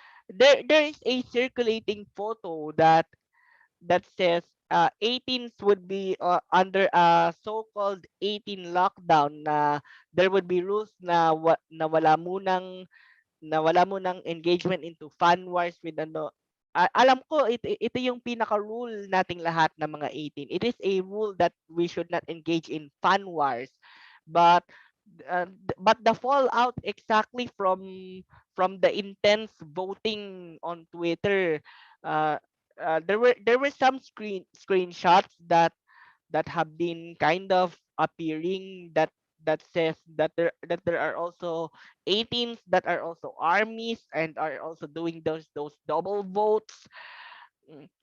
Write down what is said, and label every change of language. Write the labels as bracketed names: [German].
[English] There is a circulating photo that says 18s would be under a so-called 18 lockdown, na there would be rules [Filipino] na wala munang [English] engagement into fan wars with ano. [Filipino] Alam ko ito yung pinaka rule nating lahat ng mga 18. [English] It is a rule that we should not engage in fan wars, but but the fallout exactly from the intense voting on Twitter, uh, there were some screenshots that have been kind of appearing that says that there are also 18s that are also armies and are also doing those double votes. Mm.